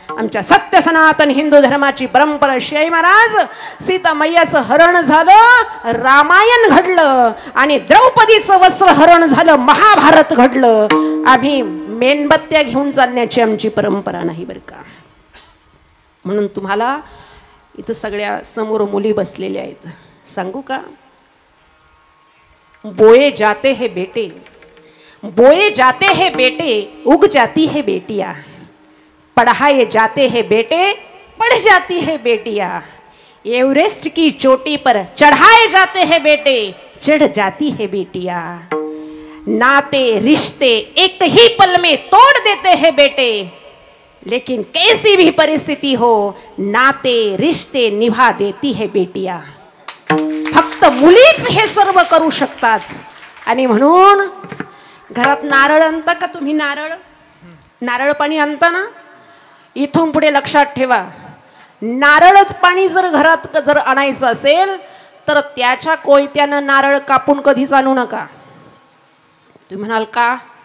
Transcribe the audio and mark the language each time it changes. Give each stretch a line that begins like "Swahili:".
Marathi: आमच्या सत्य सनातन हिंदू धर्माची परंपरा अशी आहे महाराज, सीता मैयाचं हरण झालं, रामायण घडलं आणि द्रौपदीचं वस्त्र हरण झालं, महाभारत घडलं। आम्ही मेणबत्त्या घेऊन चालण्याची आमची परंपरा नाही बरं का। म्हणून तुम्हाला इथं सगळ्या समोर मुली बसलेल्या आहेत, सांगू का?
Hindi: बोए जाते हैं बेटे, बोए जाते हैं बेटे, उग जाती है बेटियां, पढ़ाए जाते हैं बेटे, पढ़ जाती है बेटियां, एवरेस्ट की चोटी पर चढ़ाए जाते हैं बेटे, चढ़ जाती है बेटियां, नाते रिश्ते एक ही पल में तोड़ देते हैं बेटे, लेकिन कैसी भी परिस्थिति हो नाते रिश्ते निभा देती है बेटियां।
Marathi: फक्त मुलीच हे सर्व करू शकतात। आणि म्हणून घरात नारळ आणता का तुम्ही? नारळ पाणी आणता ना? इथून पुढे लक्षात ठेवा, नारळच पाणी जर घरात जर आणायचं असेल तर त्याच्या कोयत्यानं नारळ कापून कधीच आणू नका। तुम्ही म्हणाल का?